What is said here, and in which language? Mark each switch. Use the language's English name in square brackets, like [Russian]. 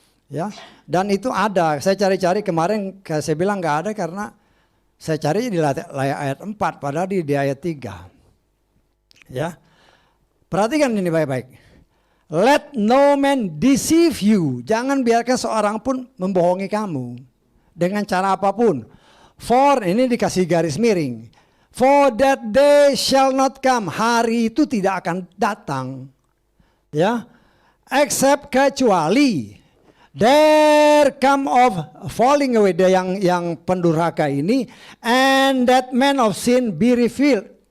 [Indonesian] Ya. Dan itu ada, saya cari-cari kemarin, saya bilang nggak ada karena saya cari di ayat 4, padahal di ayat 3. Ya. Perhatikan ini baik-baik. [English] Let no man deceive you. [Indonesian] Jangan biarkan seorang pun membohongi kamu. Dengan cara apapun. For, ini dikasih garis miring. [English] For that day shall not come. [Indonesian] Hari itu tidak akan datang. Ya. [English] Except [Indonesian] kecuali. [English] There come of falling away. [Indonesian] Dia yang pendurhaka ini. [English] And that man of sin be revealed.